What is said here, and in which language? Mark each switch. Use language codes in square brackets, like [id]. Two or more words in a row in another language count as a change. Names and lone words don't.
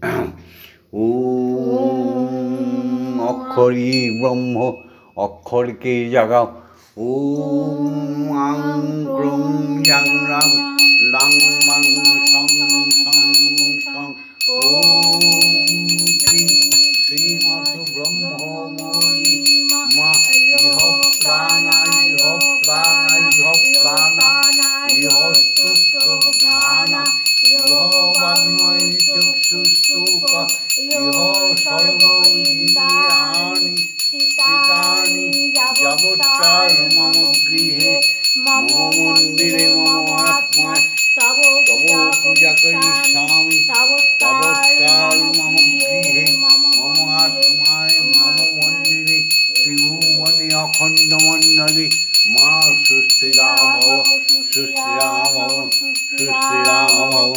[bn] ওম অক্ষরই ব্রহ্ম, অক্ষরকে জাগাও। [sa] ওম আং ক্রং ইয়াং রাং লাং মাং সং সং সং। ওম শ্রী শ্রীমৎ ব্রহ্মময়ী মা ইহ প্রাণা ইহ প্রাণা ইহ প্রাণা ইহ স্তোত্র প্রাণা ইহ বাগ্ময়ী চক্ষুস্তূপ ইহ সর্ব ইন্দ্রিয়াণি চিতানি যাবৎকাল মম গৃহে মম মন্দিরে মম আত্মায় তব পূজা করিষ্যামি যাবৎকাল মম গৃহে মম আত্মায় মম মন্দিরে ত্রিভুবনে অখণ্ড মণ্ডলে মা সুস্থিরা ভব সুস্থিরা ভব সুস্থিরা ভব।